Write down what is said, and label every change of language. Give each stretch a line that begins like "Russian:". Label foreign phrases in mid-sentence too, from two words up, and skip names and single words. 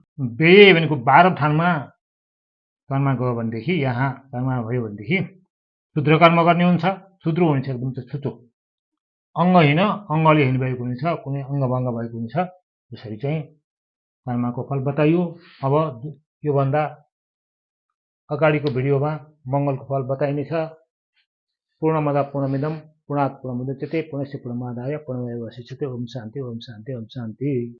Nepali: व्यय भनेको 12 ठानमा जन्म गयो भनेदेखि यहाँ जन्म भयो भनेदेखि शूद्र कर्म गर्ने हुन्छ। शूद्र हुनेछ एकदम छुचो अङ्गहीन अङ्गले हिँड भएको हुनेछ। कुनै अङ्गभङ्ग भएको हुनेछ। यसरी चाहिँ कर्मको फल बताइयो। अब योभन्दा अगाडिको भिडियोमा मङ्गलको फल बताइनेछ।
Sanskrit: पूर्णमदा पूर्णमिदं पूर्णात् पूर्णमुदच्यते पूर्णस्य पूर्णमादाय पूर्णमेवावशिष्यते। ओम शान्ति ओम शान्ति ओम शान्ति।